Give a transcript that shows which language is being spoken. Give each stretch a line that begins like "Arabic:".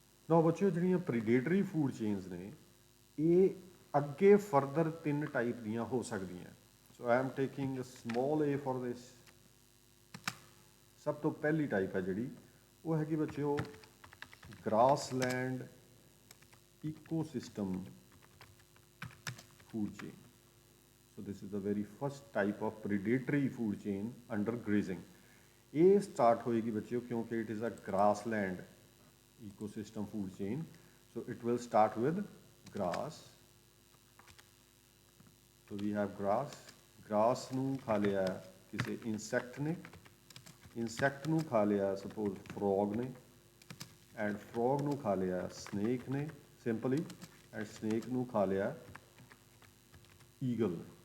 Punjabi: ਨਾ ਬੱਚਿਓ ਜਿਹੜੀਆਂ ਪ੍ਰੀਡੇਟਰੀ ਫੂਡ ਚੇਨਸ ਨੇ ਇਹ ਅੱਗੇ ਫਰਦਰ ਤਿੰਨ ਟਾਈਪ ਦੀਆਂ ਹੋ ਸਕਦੀਆਂ।
English: So I am taking small a for this.
Punjabi: ਸਭ ਤੋਂ ਪਹਿਲੀ ਟਾਈਪ ਹੈ ਜਿਹੜੀ ਉਹ ਹੈਗੀ ਬੱਚਿਓ grassland ecosystem food chain.
English: So this is the very first type of predatory food chain under grazing.
Punjabi: ਇਹ ਸਟਾਰਟ ਹੋਏਗੀ ਬੱਚਿਓ ਕਿਉਂਕਿ
English: it is a grassland ecosystem food chain. So it will start with grass. So we have grass.
Punjabi: Grass ਨੂੰ ਖਾ ਲਿਆ ਕਿਸੇ insect ਨੇ, insect ਨੂੰ ਖਾ ਲਿਆ suppose frog ਨੇ, ਐਂਡ ਫਰੋਗ ਨੂੰ ਖਾ ਲਿਆ ਸਨੇਕ ਨੇ ਸਿੰਪਲੀ, ਐਂਡ ਸਨੇਕ ਨੂੰ ਖਾ ਲਿਆ ਈਗਲ।